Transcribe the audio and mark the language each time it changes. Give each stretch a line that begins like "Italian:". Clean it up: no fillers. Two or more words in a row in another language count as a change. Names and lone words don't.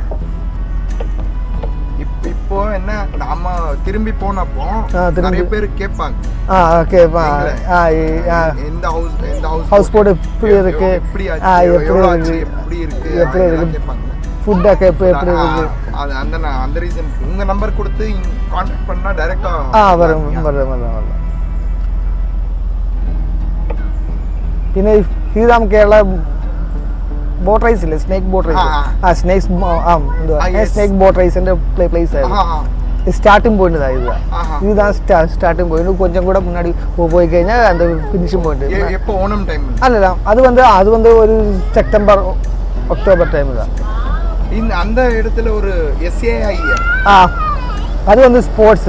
Tamil: இப்போ என்ன நாம திரும்பி போனப்போ நிறைய பேர் கேட்பாங்க
English: house boat
Tamil: எப்படி இருக்கு, எப்படி இருக்கு, ஃபுட் எப்படி இருக்கு, அந்த ரீசனுக்கு உங்க நம்பர் கொடுத்து கான்டாக்ட் பண்ணா டைரக்டா வரும்.
Malayalam: പിന്നെ ഇത്
English: Kerala boat race
Malayalam: ഇല്ലേ,
English: snake boat race, snake boat
Malayalam: റൈസിന്റെ പ്ലേസ് ആയിരുന്നു.
English: starting point
Tamil: தான் இதுதான்
English: starting point.
Tamil: கொஞ்சம் கூட முன்னாடி போய் കഴിഞ്ഞാൽ அந்த
English: finishing point.
Tamil: எப்போ ஓணம் டைம் அல்ல, அது வந்து ஒரு
English: September October time
Tamil: தான். அந்த இடத்துல ஒரு SAI அது வந்து ஸ்போர்ட்ஸ்